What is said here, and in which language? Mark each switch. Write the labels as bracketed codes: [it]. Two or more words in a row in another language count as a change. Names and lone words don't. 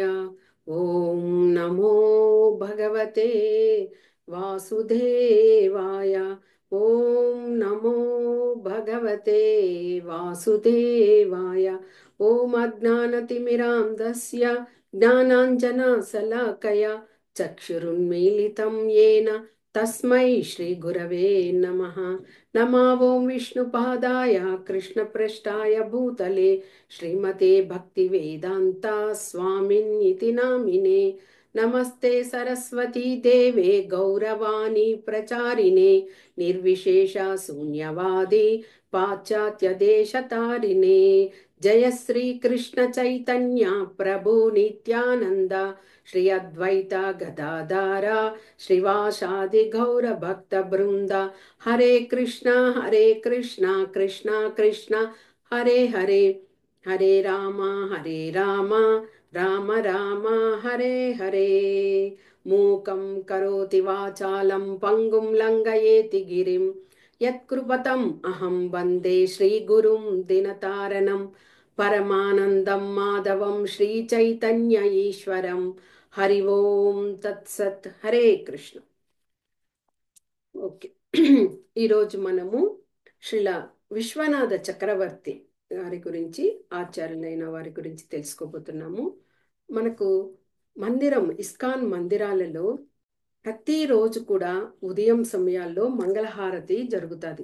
[sa] ఓం నమో భగవతే వాసుదేవాయ. ఓం నమో భగవతే వాసుదేవాయ. ఓం అజ్ఞానతిమిరాంధస్య జ్ఞానాంజనశలాకయ చక్షురున్మీలితం येन తస్మై శ్రీ గురవే నమః. नमा ओं विष्णुपादाय कृष्णपृष्ठाय भूतले श्रीमते भक्तिवेदान्ता स्वामिन्निति नामिने। नमस्ते सरस्वती देवे गौरवाणी प्रचारिणे निर्विशेष शून्यवादी पाश्चात्य देशतारिणे। जय श्री कृष्ण चैतन्य प्रभु नित्यानंद श्री अद्वैत गदाधारा श्रीवासादि गौर भक्त वृंद। हरे कृष्णा कृष्णा कृष्णा हरे हरे, हरे राम राम राम हरे हरे। मूकं करोति वाचालं पंगुं लंघयेति गिरिं यत्कृपतम् अहं वन्दे श्रीगुरुं दिनतारणं परमानन्दं माधवं श्रीचैतन्य ईश्वरं। हरि ओम तत्सत्। हरे कृष्ण। [te] ఓకే. ఈరోజు మనము శ్రీల విశ్వనాథ చక్రవర్తి వారి గురించి, ఆచార్యులైన వారి గురించి తెలుసుకోబోతున్నాము. మనకు మందిరం, ఇస్కాన్ మందిరాలలో ప్రతిరోజు కూడా ఉదయం సమయాల్లో మంగళహారతి జరుగుతుంది.